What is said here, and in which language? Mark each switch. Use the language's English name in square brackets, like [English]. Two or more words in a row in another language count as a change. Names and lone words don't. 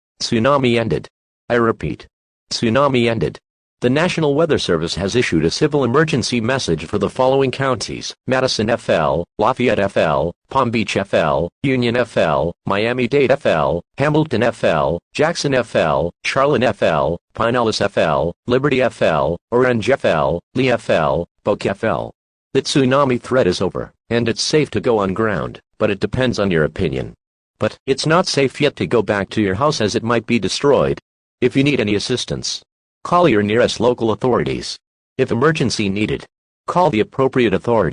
[English] Tsunami ended. I repeat. Tsunami ended. The National Weather Service has issued a civil emergency message for the following counties: Madison FL, Lafayette FL, Palm Beach FL, Union FL, Miami-Dade FL, Hamilton FL, Jackson FL, Charlotte FL, Pinellas FL, Liberty FL, Orange FL, Lee FL, Boca FL. The tsunami threat is over, and it's safe to go on ground, but it depends on your opinion. But it's not safe yet to go back to your house as it might be destroyed. If you need any assistance, call your nearest local authorities. If emergency needed, call the appropriate authorities.